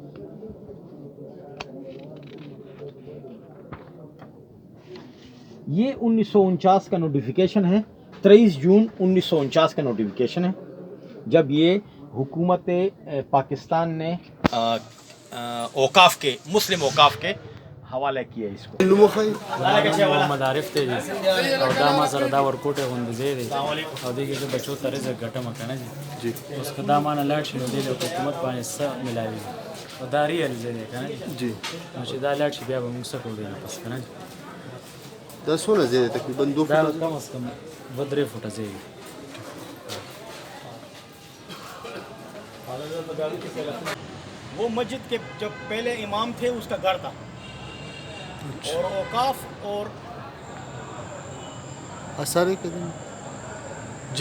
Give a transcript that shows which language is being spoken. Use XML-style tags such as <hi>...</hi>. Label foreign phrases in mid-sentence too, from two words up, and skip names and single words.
<ur>یہ 1949 کا نوٹیفیکیشن ہے، 23 جون 1949 کا نوٹیفیکیشن ہے، جب یہ حکومت پاکستان نے اوقاف کے مسلم اوقاف کے حوالہ کیا اس کو۔</ur> <ps>محمد عارف ته دي او دا ما سره دا ورکوټه غوندې ځای دی او دې کې بچو ته رزق ګټم کنه جی اوس که دا مانه لاړ شي نو دې له حکومت باندې څه ملاوي او دا ریل ځای دی کنه جی نو چې دا لاړ شي بیا به موږ څه کوو دې پس کنه دا څونه ځای دی؟ تقریباً 2 دا فوټه کم از کم 2-3 فوټه ځای دی۔</ps> <ur>وہ مسجد کے جب پہلے امام تھے اس کا گھر تھا، اور اوقاف اور اثر قدم جی</ur>